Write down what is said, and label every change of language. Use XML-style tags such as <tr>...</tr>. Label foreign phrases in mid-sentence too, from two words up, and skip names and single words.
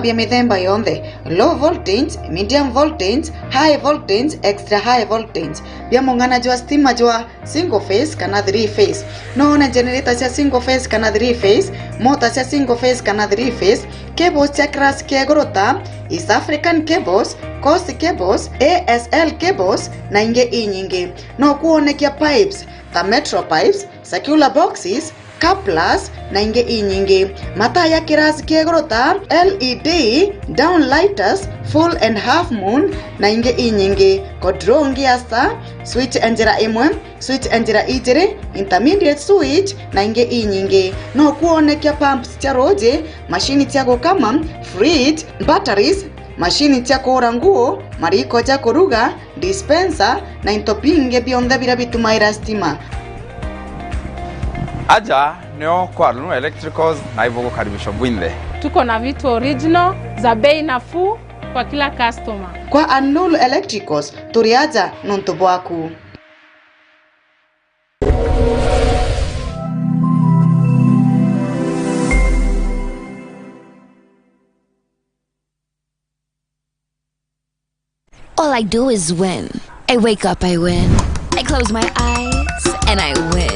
<mer>vya mithemba yonthe</mer> <en>low voltage, medium voltage, high voltage, extra high voltage</en> <mer>vya mung'anaji wa stima jwa</mer> <en>single phase</en> <mer>kana</mer> <en>3 phase</en> <mer>noona generator cia</mer> <en>single phase</en> <mer>kana</mer> <en>3 phase</en> <mer>motor cia</mer> <en>single phase</en> <mer>kana</mer> <en>3 phase</en> <mer>cables cia class kia gorota</mer> <en>East African cables,</en> <mer>Coast cables, ASL cables na inge inyingi no kuonekia pipes ta</mer> <en>metro pipes, circular boxes,</en> <mer>couplers na inge inyingi mataa ya kirasi kia gorota</mer> <en>LED downlighters full and half moon</en> <mer>na inge inyingi kodrongi asa switch enjera imwe switch enjera ijere</mer> <en>intermediate switch</en> <mer>na inge inyingi no kuonekia pumps cia roje mashini cia gukama fridge batteries mashini cia kuura nguo mariko cia kuruga dispenser na intopinge bionthe bira bitumaira stima</mer> <sw>aja neo kwa Nula Electricals na hivyo kukaribishwa bwinde. Tuko na vitu original za bei nafuu kwa kila customer.</sw> <mer>Kwa Nula Electricals turiaja nonto bwaku.</mer> <en>All I do is win. I wake up, I win. I close my eyes and I win.</en>